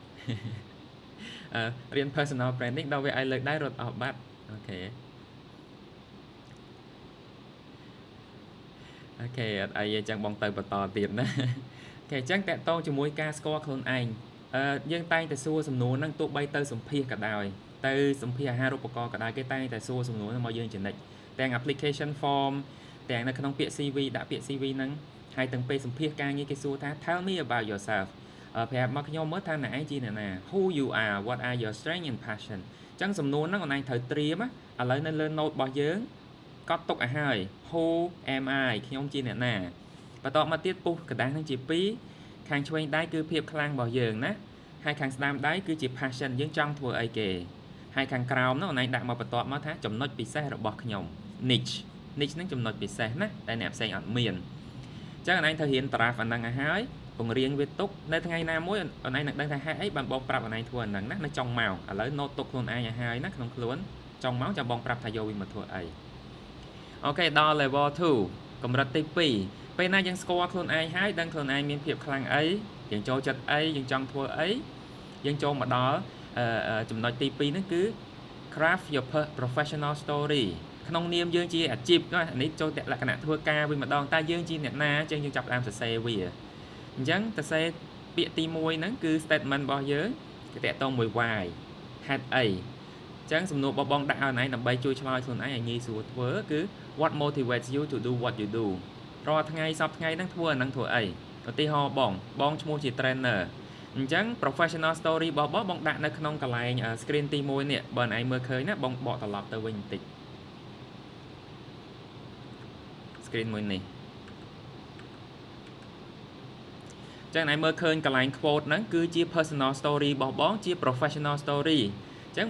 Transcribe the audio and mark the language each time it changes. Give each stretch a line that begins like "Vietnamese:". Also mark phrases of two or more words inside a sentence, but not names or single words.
Khmer: រៀន
English: personal branding
Khmer: ដល់វាឲ្យលើកដៃរត់អស់បាត់អូខេអត់អីទេចឹងបងទៅបន្តទៀតណាអូខេចឹងតកតងជាមួយការស្គាល់ខ្លួនឯងយើងតែងតែសួរសំណួរហ្នឹងទោះបីទៅសម្ភាសក៏ដោយទៅសម្ភាសអាហារូបករណ៍ក៏ដោយគេតែងតែសួរសំណួរហ្នឹងមកយើងចំណិចទាំង
English: application form
Khmer: ទាំងនៅក្នុងពាក្យ CV ដាក់ពាក្យ CV ហ្នឹង ហើយទាំងពេលសម្ភាសការងារគេសួរថា
English: tell me about yourself
Khmer: ប្រាប់មកខ្ញុំមើលថាអ្នកឯងជាអ្នកណា
English: who you are what are your strength and passion
Khmer: ចឹងសំណួរហ្នឹងអូនឯងត្រូវត្រៀមឥឡូវនៅលើ note របស់យើងកត់ទុកឲ្យហើយ
English: who am I
Khmer: ខ្ញុំជាអ្នកណាបន្តមកទៀតពុះกระดาษហ្នឹងជា2ខាងឆ្វេងដៃគឺភាពខ្លាំងរបស់យើងណាហើយខាងស្ដាំដៃ គឺជា passion យើងចង់ធ្វើអីគេហើយខាងក្រោមហ្នឹងអូនឯងដាក់មកបន្តមកថាចំណុចពិសេសរបស់ខ្ញុំ niche ហ្នឹងចំណុចពិសេសណាតែអ្នកផ្សេងអត់មានអញ្ចឹងអូនឯងត្រូវរៀន draft អាហ្នឹងឲ្យហើយបង្រៀនវាទុកនៅថ្ងៃណាមួយអូនឯងនឹងដឹងថាហេតុអីបានបងប្រាប់អូនឯងធ្វើអាហ្នឹង ណានៅចុងម៉ោងឥឡូវ note ទុកខ្លួនឯងឲ្យហើយណាក្នុងខ្លួនចុងម៉ោងចាំបងប្រាប់ថាយកវាមកធ្វើអីអូខេដល់
English: level 2
Khmer: កម្រិតទី2ពេលណាយើងស្គាល់ខ្លួនឯងហើយដឹងខ្លួនឯងមានភាពខ្លាំងអីយើង ចូលចិត្តអីយើងចង់ធ្វើអីយើងចូលមកដល់ចំណុចទី2ហ្នឹងគឺ
English: craft your professional story
Khmer: ក្នុងនាមយើងជាអាជីពនេះចូលតែលក្ខណៈ ធ្វើការវិញម្ដងតែយើងជាអ្នកណាអញ្ចឹងយើងចាប់ផ្ដើមសរសេរវាអញ្ចឹងសរសេរពាក្យទី1ហ្នឹងគឺ statement របស់យើងគេតាក់ទងមួយ why ហេតុអីអញ្ចឹងសំណួរបងដាក់ឲ្យឯងដើម្បីជួយឆ្លើយខ្លួនឯងឲ្យងាយស្រួលធ្វើគឺ
English: what motivates you to do what you do
Khmer: រាល់ថ្ងៃសប្តាហ៍ថ្ងៃហ្នឹងធ្វើអាហ្នឹងធ្វើអីឧទាហរណ៍បងឈ្មោះជា trainer អញ្ចឹង
English: professional story
Khmer: របស់បងដាក់នៅក្នុងកន្លែង screen ទី1នេះបើឯងមើលឃើញណាបងបកត្រឡប់ទៅវិញបន្តិច screen មួយនេះចឹងឯងមើលឃើញកន្លែង quote ហ្នឹងគឺជា
English: personal story
Khmer: របស់បងជា
English: professional story
Khmer: អញ្ចឹង